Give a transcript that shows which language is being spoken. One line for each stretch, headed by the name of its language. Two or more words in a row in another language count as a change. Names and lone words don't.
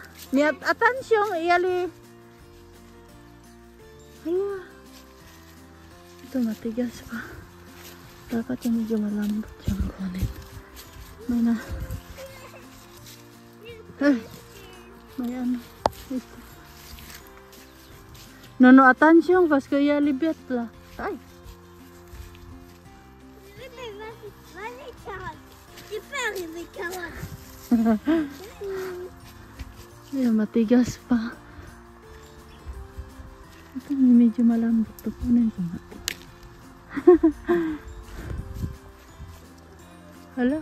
Filipino: Niat atensyon iyali. Hala. Ito matigas pa. Dapat yung medyo malambot yung kunin. May na. May ano. Ito.
French: No, attention, parce qu'il y a les bêtes là. Aïe.
Filipino: Ayan, matigas pa. Ito may medyo malambot. Ito kunin ko nga. Hala.